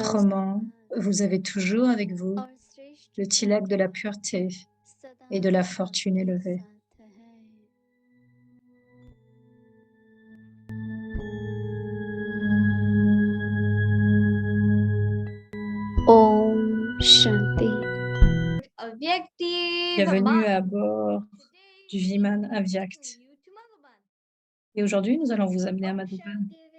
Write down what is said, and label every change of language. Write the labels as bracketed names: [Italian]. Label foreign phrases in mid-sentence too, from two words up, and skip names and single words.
[French] Autrement, vous avez toujours avec vous [Hindi] और श्रेष्ठ [French] le tilak de la pureté [Hindi] सदा [French] et de la fortune élevée. [Hindi] साथ है। ओम शांति। [French] Bienvenue à bord du Viman Avyakt. Et aujourd'hui, nous allons vous amener à Madhuban.